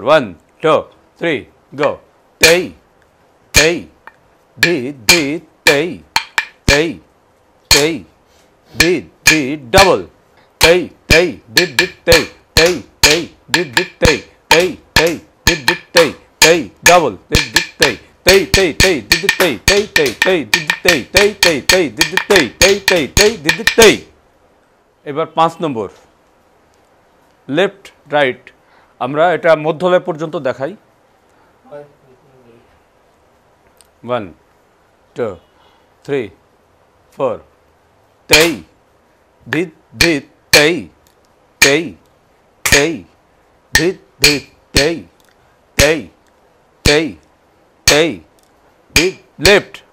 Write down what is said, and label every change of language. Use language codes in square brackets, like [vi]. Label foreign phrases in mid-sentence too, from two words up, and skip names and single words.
[bn] 1 2 3 গো তেই তেই ধি ধি তেই তেই তেই ধি ধি ডাবল তেই তেই ধি ধি তেই তেই তেই ধি ধি তেই তেই তেই ধি ধি তেই তেই ডাবল ধি ধি তেই তেই তেই তেই ধি ধি তেই তেই তেই তেই ধি ধি তেই তেই তেই তেই ধি ধি তেই তেই তেই তেই ধি ধি তেই। এবার 5 নম্বর [en] left right. [bn] আমরা এটা মধ্যলয় পর্যন্ত দেখাই। 1 2 3 4 তেই ধি ধি তেই তেই তেই ধি ধি তেই তেই তেই তেই ধি লেফট